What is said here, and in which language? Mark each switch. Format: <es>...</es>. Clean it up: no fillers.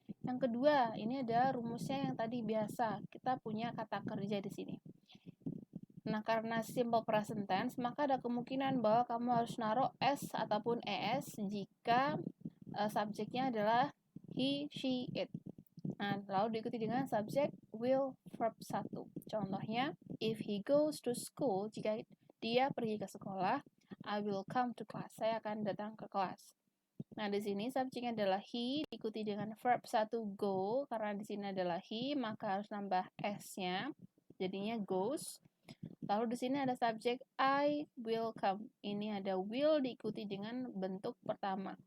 <id>Yang kedua, ini ada rumusnya yang tadi biasa. Kita punya kata kerja di sini. Nah, karena simple present tense, maka ada kemungkinan bahwa kamu harus naruh s ataupun es jika subjeknya adalah he, she, it. Nah, lalu diikuti dengan subjek will verb 1. Contohnya,</id> <en>if he goes to school,</en> <id>jika dia pergi ke sekolah,</id> <en>I will come to class.</en> <id>Saya akan datang ke kelas. Nah, di sini subjeknya adalah he, diikuti dengan verb 1 go, karena di sini adalah he, maka harus nambah s-nya, jadinya goes. Lalu di sini ada subjek I will come. Ini ada will diikuti dengan bentuk pertama.</id>